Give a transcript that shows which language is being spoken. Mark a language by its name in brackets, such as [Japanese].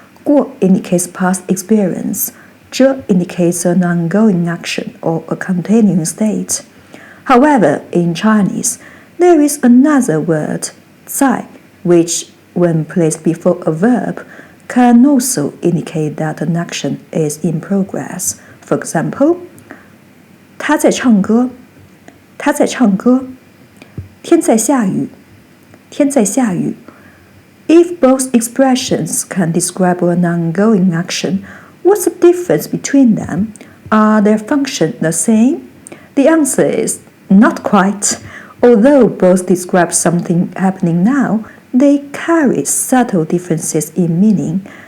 [English] 过 indicates past experience. 这 indicates an ongoing action or a continuing state. However, in Chinese, there is another word, 在, which, when placed before a verb, can also indicate that an action is in progress. For example, [Chinese] 他在唱歌，他在唱歌，天在下雨，天在下雨。 [English] If both expressions can describe an ongoing action, what's the difference between them? Are their functions the same? The answer is not quite. Although both describe something happening now, they carry subtle differences in meaning.